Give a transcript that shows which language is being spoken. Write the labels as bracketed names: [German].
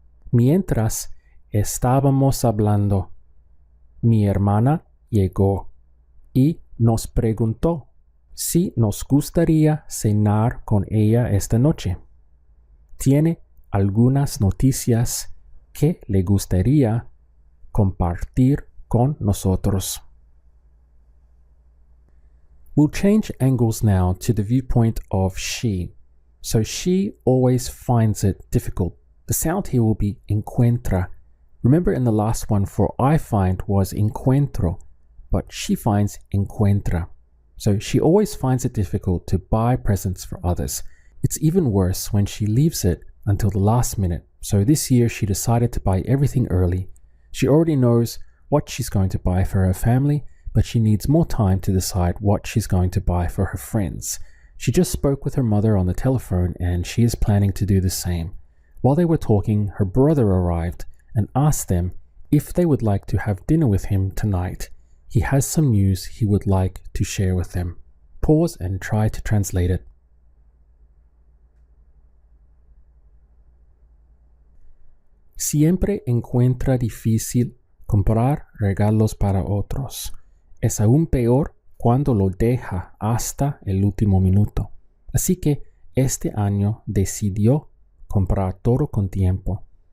[Spanish] Mientras estábamos hablando, mi hermana llegó y nos preguntó si nos gustaría cenar con ella esta noche. Tiene algunas noticias que le gustaría compartir con nosotros. [English] We'll change angles now to the viewpoint of she. So she always finds it difficult. The sound here will be encuentra. Remember in the last one for I find was encuentro, but she finds encuentra. So she always finds it difficult to buy presents for others. It's even worse when she leaves it until the last minute. So this year she decided to buy everything early. She already knows what she's going to buy for her family, but she needs more time to decide what she's going to buy for her friends. She just spoke with her mother on the telephone and she is planning to do the same. While they were talking, her brother arrived and asked them If they would like to have dinner with him tonight, he has some news he would like to share with them. Pause and try to translate it. [Spanish] Siempre encuentra difícil comprar regalos para otros. Es aún peor cuando lo deja hasta el último minuto. Así que este año decidió comprar todo con tiempo.